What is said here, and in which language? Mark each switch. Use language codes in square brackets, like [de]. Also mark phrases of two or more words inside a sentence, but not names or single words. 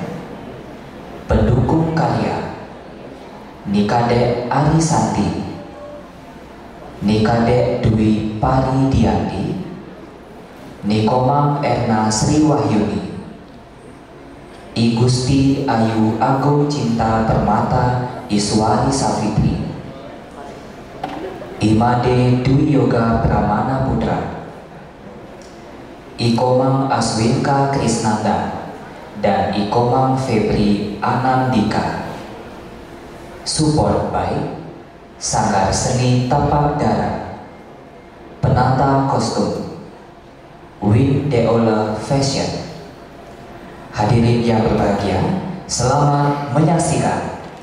[id] Pendukung karya Nikade Arisanti, Nikade Dwi Paridiandi, Nikomang Erna Sriwahyuni, I Gusti Ayu Agung Cinta Permata Iswari Safitri, Imade Dwi Yoga Pramana Putra, Ikomang Aswinka Krisnanda, dan Ikomang Febri Anandika. [en] Support by [id] Sanggar Seni Tapak Dara, penata kostum Win Deola Fashion. Hadirin yang berbahagia, selamat menyaksikan.